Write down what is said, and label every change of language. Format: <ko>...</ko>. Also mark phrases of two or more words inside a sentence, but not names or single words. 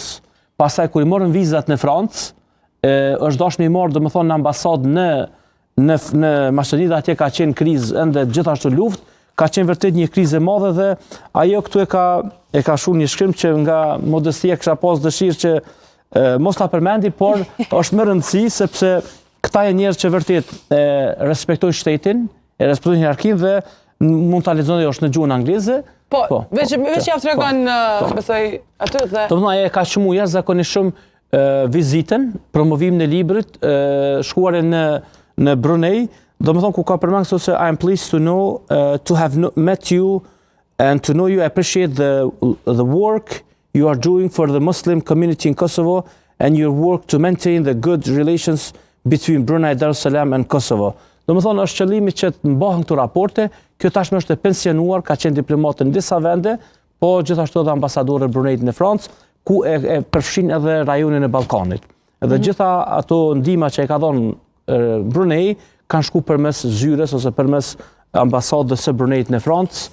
<sq>Pastaj kur i morën vizat në Francë, është dashur me marrë domethënë në ambasadë në Maqedoni, atje ka qenë krizë ende gjithashtu luftë, ka qenë vërtet një krizë e madhe dhe ajo këtu e ka shkruar një shkrim që nga modestia kisha pas dëshirë që mos ta përmendi, por është më rëndësi sepse këta janë njerëz që vërtet respektojnë shtetin, e respektojnë hierarkinë dhe mund ta lexoni është në gjuhën angleze. Po, veç ja tregon besoj aty dhe. Domethënë ajo ka shumë jashtëzakonisht shumë vizitën, promovimin e librit, shkuarën në Brunei, domethënë ku ka përmendur se</sq> <en>I am pleased to know to have met you and to know you, I appreciate the work you are doing for the Muslim community in Kosovo and your work to maintain the good relations between Brunei Darussalam and Kosovo.</en> <sq>Domethënë është qëllimi që të mbahen këto raporte. Kjo tashmë është e pensionuar, ka qenë diplomat në disa vende, po gjithashtu edhe ambasadore e Bruneit në Francë, ku e përfshin edhe rajonin e Ballkanit. Edhe gjitha ato ndihma që e ka dhënë Brunei kanë shku përmes zyres ose përmes ambasadës së Bruneit në Francë.</sq>